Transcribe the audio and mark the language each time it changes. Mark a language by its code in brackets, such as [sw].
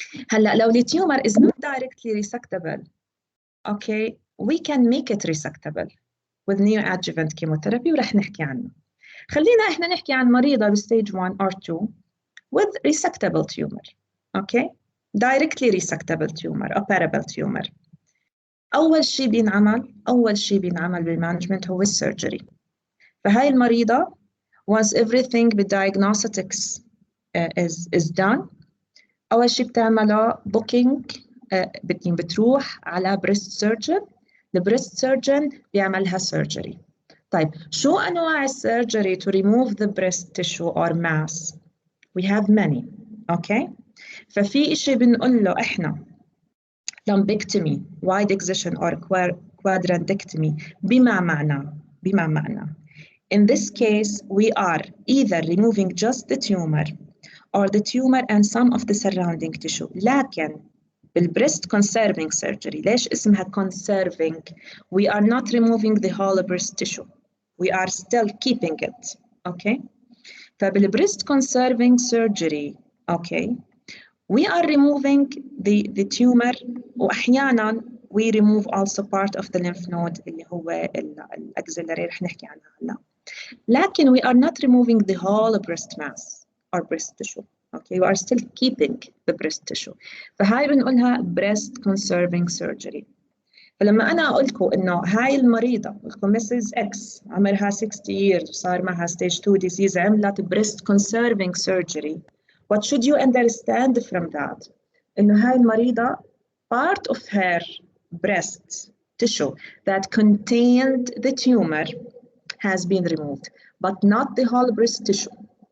[ar] هلا لو [en] the tumor is not directly resectable, okay, we can make it resectable with neoadjuvant chemotherapy [ar] ورح نحكي عنه. خلينا احنا نحكي عن مريضة [en] بstage 1 or 2 with resectable tumor, okay? Directly resectable tumor, operable tumor. [ar] أول شيء بينعمل بالمانجمنت هو السيرجري. فهاي المريضة [en] once everything [ar] بالdiagnostics [en] is done, [ar] أول شيء بتعمله booking, بتروح على breast surgeon. [en] The breast surgeon بيعملها surgery. [ar] طيب شو أنواع السيرجري [en] to remove the breast tissue or mass? We have many, okay? [ar] ففي إشي بنقول له إحنا lumpectomy, wide excision or quadrantectomy بما معنى. [en] In this case, we are either removing just the tumor or the tumor and some of the surrounding tissue. [ar] لكن بالbreast conserving surgery, ليش اسمها conserving? [en] We are not removing the whole breast tissue. We are still keeping it, okay? فبالbreast conserving surgery, okay, we are removing the tumor وأحياناً we remove also part of the lymph node [ar] اللي هو الأكسلري رح نحكي عنها هلا. [en] لكن we are not removing the whole breast mass or breast tissue. Okay, we are still keeping the breast tissue. [ar] فهاي بنقولها [en] breast conserving surgery. [ar] فلما أنا أقول لكم إنه هاي المريضة لكم Mrs. X عمرها 60 years وصار معها stage 2 disease عملت breast conserving surgery. [en] What should you understand from that? [ar] إنه هاي المريضة [en] part of her breast tissue that contained the tumor has been removed, but not the whole breast tissue.